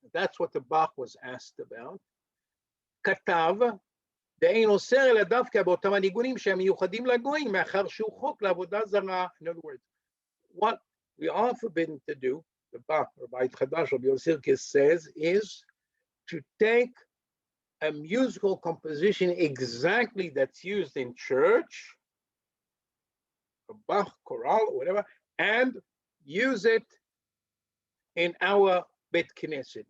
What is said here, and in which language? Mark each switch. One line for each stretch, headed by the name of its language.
English: That's what the Bach was asked about.
Hebrew: כתב, דאין אוסר אלא דווקא באותם הניגונים שהם מיוחדים לגויים, מאחר שהוא חוק לעבודה זרה.
English: In other words, what we are forbidden to do, the Bach, Rabbi Chadash, Rabbi Yoel Sirkis says, is to take a musical composition exactly that's used in church, a Bach, chorale, or whatever, and use it in our Bet Knesset.